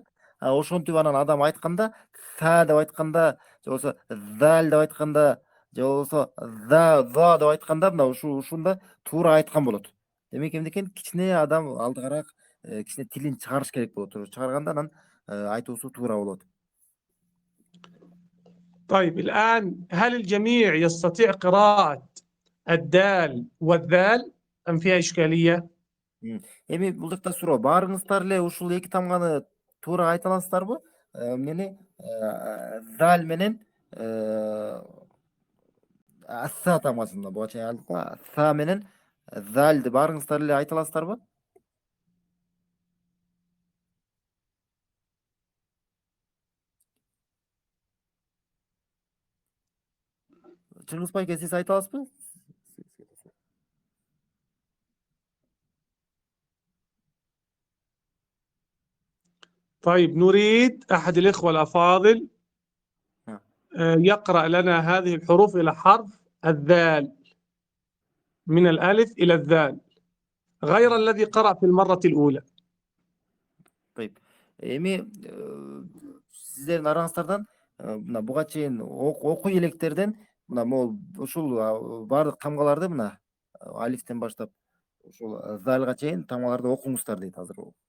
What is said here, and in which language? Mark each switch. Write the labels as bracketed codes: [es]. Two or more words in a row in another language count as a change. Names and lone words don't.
[ky] Ошентип анан адам айтканда, са деп айтканда, же болбосо zal деп айтканда, же болбосо зо деп айтканда мына ушунда туура айткан болот. Демек эмнекен кичине адам алдыгараак кичине тилин чыгарыш керек болот. Чыгарганда анан айтуусу туура болот. [ar] طيب الآن هل الجميع يستطيع قراءة الدال والذال أم فيها إشكالية؟ [ky] Эми бул жакта суроо, баарыңыздар эле ушул эки тамганы туура айта аласыздарбы? Эмнени zal менен assa тамгасында буга чейин алдык го. Sa менен zalды баарыңыздар эле айта аласыздарбы? Чыңгыз байке, сиз айта аласызбы? [ar] طيب نريد أحد الإخوة الأفاضل نعم. يقرأ لنا هذه الحروف إلى حرف الذال من الألف إلى الذال غير الذي قرأ في المرة الأولى. [ky] Тайып. Эми сиздердин араңыздардан мына буга чейин окуй электерден мына могул ушул баардык тамгаларды мына алифтен баштап ушул залга чейин тамгаларды окуңуздар дейт азыр.